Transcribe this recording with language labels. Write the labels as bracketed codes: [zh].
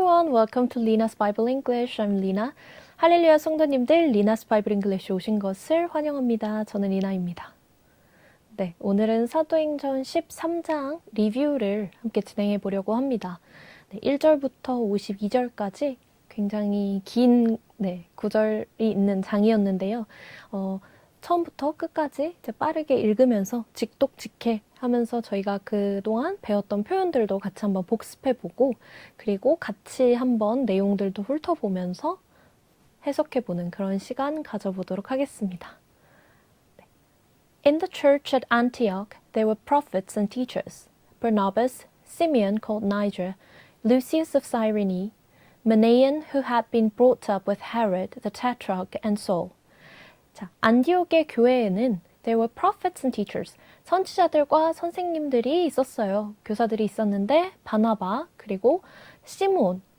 [en] welcome to Lina's Bible English. I'm Lina. [ko] 할렐루야 성도님들, Lina's Bible English에 오신 것을 환영합니다. 저는 리나입니다. 네, 오늘은 사도행전 13장 리뷰를 함께 진행해 보려고 합니다. 네, 1절부터 52절까지 굉장히 긴 구절이 있는 장이었는데요. 처음부터 끝까지 이제 빠르게 읽으면서 직독직해 하면서 저희가 그동안 배웠던 표현들도 같이 한번 복습해보고 그리고 같이 한번 내용들도 훑어보면서 해석해보는 그런 시간 가져보도록 하겠습니다. [en] In the church at Antioch, there were prophets and teachers, Barnabas, Simeon called Niger, Lucius of Cyrene, Manaen who had been brought up with Herod the Tetrarch and Saul. [ko] 자, 안디옥의 교회에는 [en] there were prophets and teachers. [ko] 선지자들과 선생님들이 있었어요. 교사들이 있었는데 바나바 그리고 시므온.